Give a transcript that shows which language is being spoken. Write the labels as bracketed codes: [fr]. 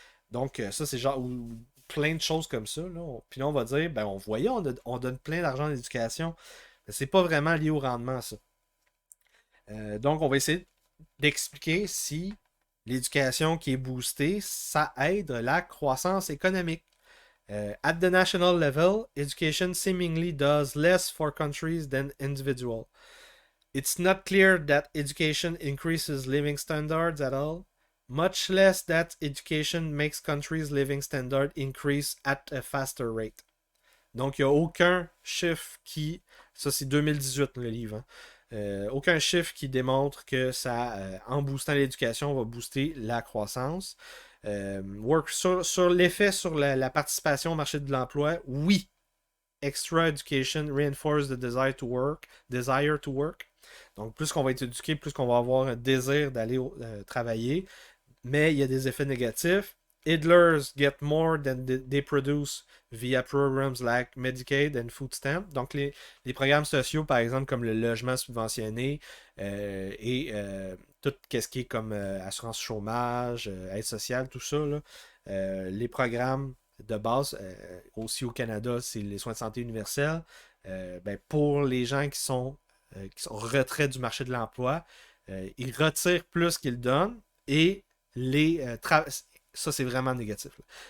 [fr] Donc, ça, c'est genre plein de choses comme ça. Là. Puis là, on va dire, ben, on voyait, on donne plein d'argent à l'éducation. Mais c'est pas vraiment lié au rendement, ça. Donc, on va essayer d'expliquer si l'éducation qui est boostée, ça aide la croissance économique. [en] At the national level, education seemingly does less for countries than individuals. It's not clear that education increases living standards at all, much less that education makes countries' living standards increase at a faster rate. [fr] Donc, il n'y a aucun chiffre qui. Ça, c'est 2018 le livre. Hein. Aucun chiffre qui démontre que ça, en boostant l'éducation, va booster la croissance. Sur l'effet sur la participation au marché de l'emploi, oui. [en] Extra education reinforce the desire to work. [fr] Donc, plus qu'on va être éduqué, plus qu'on va avoir un désir d'aller travailler. Mais il y a des effets négatifs. [en] Idlers get more than they produce via programs like Medicaid and Food Stamp. [fr] Donc, les programmes sociaux, par exemple, comme le logement subventionné et tout ce qui est comme assurance chômage, aide sociale, tout ça, là, les programmes de base, aussi au Canada, c'est les soins de santé universels. Ben, pour les gens qui sont retraits du marché de l'emploi, ils retirent plus qu'ils donnent et les ça c'est vraiment négatif. Là.